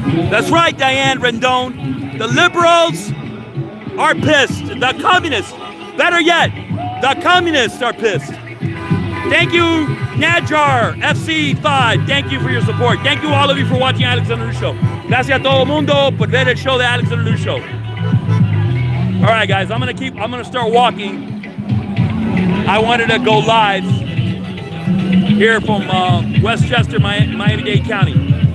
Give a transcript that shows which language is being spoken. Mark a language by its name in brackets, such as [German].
[English] That's right, Diane Rendon. The liberals are pissed. The communists, better yet, the communists are pissed. Thank you, Najar FC5. Thank you for your support. Thank you all of you for watching Alexander News Show. [Spanish] Gracias a todo el mundo por ver el show de Alexander News Show. [English] All right, guys, I'm gonna start walking. I wanted to go live here from Westchester, Miami-Dade County.